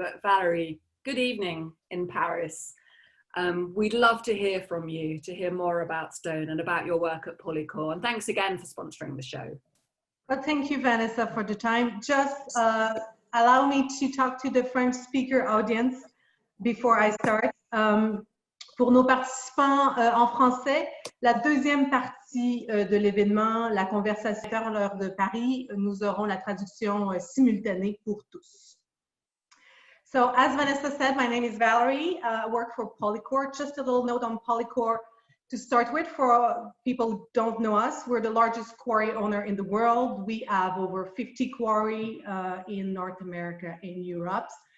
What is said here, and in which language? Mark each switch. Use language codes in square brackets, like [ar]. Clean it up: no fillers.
[en] But Valérie, good evening in Paris. We'd love to hear from you, to hear more about stone and about your work at Polycore. And thanks again for sponsoring the show. Well, thank you, Vanessa, for the time. Just allow me to talk to the French speaker audience before I start. [fr] Pour nos participants en français, la deuxième partie de l'événement, la conversation à l'heure de Paris, nous aurons la traduction simultanée pour tous. [en] So as Vanessa said, my name is Valérie. I work for Polycore. Just a little note on Polycore to start with. For people who don't know us, we're the largest quarry owner in the world. We have over 50 quarries in North America and Europe.